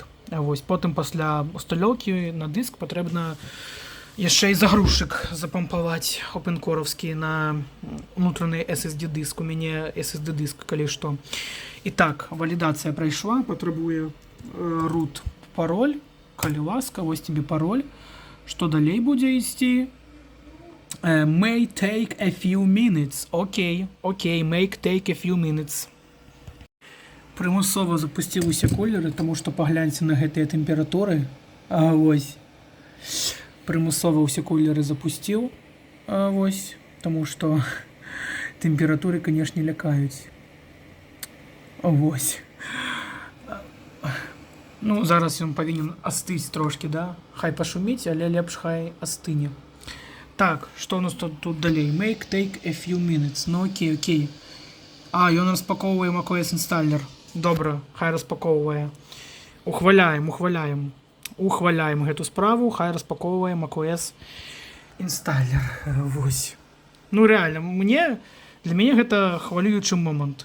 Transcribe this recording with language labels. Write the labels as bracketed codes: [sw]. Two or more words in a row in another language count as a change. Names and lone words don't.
[be] Вось, потым пасля усталёўкі на дыск патрэбна яшчэ і загрузчык запампаваць опенкоровскі на унутраны SSD-дыск. У мяне SSD-дыск, калі што. І так, валідацыя прайшла, патрабуе root пароль. Калі ласка, вось тебе пароль. Што далей будзе ісці? [en] May take a few minutes. Окей, may take a few minutes. [be] Прымусова запусціў усе колеры, таму што пагляньце на гэтыя тэмпературы. Вось. Прымусова ўсе колеры запусціў, вось, таму што тэмпературы, канешне, лякаюць. Вось. Ну, зараз ён павінен астыць трошкі, да? Хай пашуміць, але лепш хай астыне. Так, што ў нас тут далей? [en] Make take a few minutes. [be] Ну, окей. Ён распаковвае macOS інсталлер. Добра, хай распаковвае. Ухваляем гэту справу, хай распаковвае macOS інсталлер. Вось. Ну, реально, для мяне гэта хвалюючы момант.